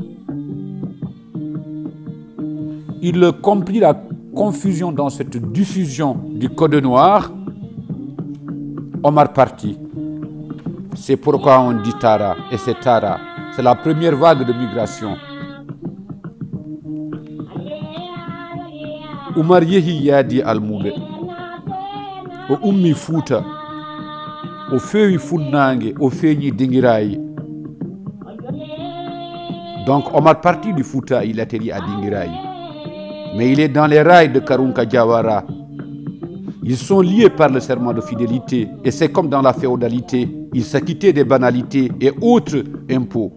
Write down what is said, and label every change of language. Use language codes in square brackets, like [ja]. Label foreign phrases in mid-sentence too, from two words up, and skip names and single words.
[fr] Il comprit la confusion dans cette diffusion du Code noir. Omar partit. C'est pourquoi on dit Tara, et c'est Tara. C'est la première vague de migration. [ff] Umar yehi yadi almube. O ummi Fouta. O fewi funnange, o feñi Dinguiraye. [fr] Donc Omar partit du Fouta, il atterrit à Dinguiraye. Mais il est dans les rails de Karunka Diawara. Ils sont liés par le serment de fidélité. Et c'est comme dans la féodalité. Ils s'acquittaient des banalités et autres impôts.